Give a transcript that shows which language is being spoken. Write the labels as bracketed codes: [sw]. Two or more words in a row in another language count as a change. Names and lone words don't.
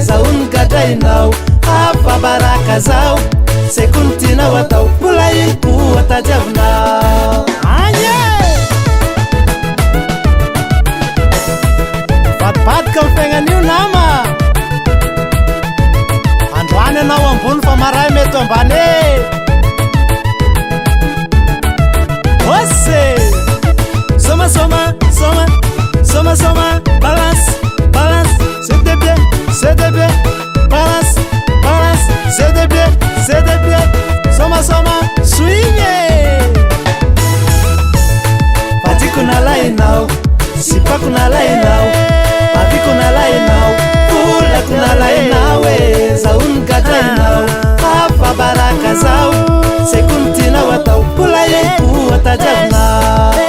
[mg] Zaho ny gadrainao, hafa baraka zao, sekono tianao atao, mbola iny koa tadiavinao. Any e! Vadibadika ny fiaignan'io nama. Androany anao ambony fa maray mety ambany e. Ose! Soma, soma, soma, soma, soma, [fr] balance, balance, c'est de bien, c'est de bien, balance, balance, c'est de bien, c'est de bien, [mg] soma, soma, swing e! Vadiko nalainao, sipako nalainao, baviko nalainao, volako nalainao e. Zaho ny gadrainao, hafa baraka zao, sekono tianao atao, mbola eny koa tadiavinao.